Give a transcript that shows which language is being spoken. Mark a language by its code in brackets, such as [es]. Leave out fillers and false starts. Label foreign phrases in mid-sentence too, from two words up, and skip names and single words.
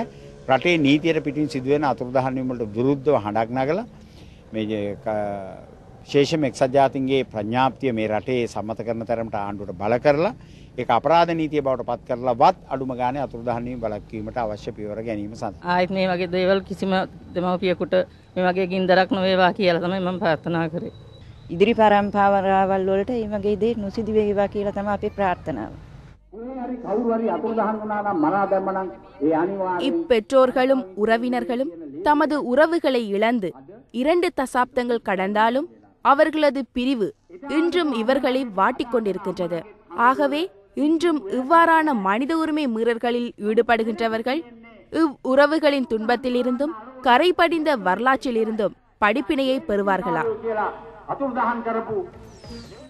[si] රටේ නීතියට පිටින් සිදුවෙන අතුරුදහන් වීම වලට විරුද්ධව හඬක් නගලා මේ විශේෂම එක්සත් ජාතීන්ගේ ප්‍රඥාප්තිය මේ රටේ සම්මත කරන තරමට ආණ්ඩුවට බල කරලා ඒක අපරාධ නීතිය බවට පත් කරලාවත් අඩුම ගානේ අතුරුදහන් වීම බලක්වීමට අවශ්‍ය පියවර ගැනීම සඳහා ආයෙත් මේ වගේ දේවල් කිසිම දෙමව්පියෙකුට මේ වගේ ගින්දරක් නොවේවා කියලා තමයි මම ප්‍රාර්ථනා කරේ. ඉදිරි පරම්පරාවල් වලට මේ වගේ දේ නොසිදු වේවා කියලා තමයි අපේ ප්‍රාර්ථනාව. [ta] இப்பெற்றோர்களும் உறவினர்களும் தமது உறவுகளை இழந்து 2 தசாப்தங்கள் கடந்தாலும் அவர்களது பிரிவு இன்றும் இவர்களை வாட்டிக் கொண்டிருக்கின்றது. ஆகவே இன்றும் இவ்வாறான மனித உரிமை மீறல்களில் ஈடுபடுகின்றவர்கள் இவ் உறவுகளின் துன்பத்திலிருந்தும் கரை படிந்த வரலாற்றிலிருந்தும் படிப்பினையை பெறுவார்களா?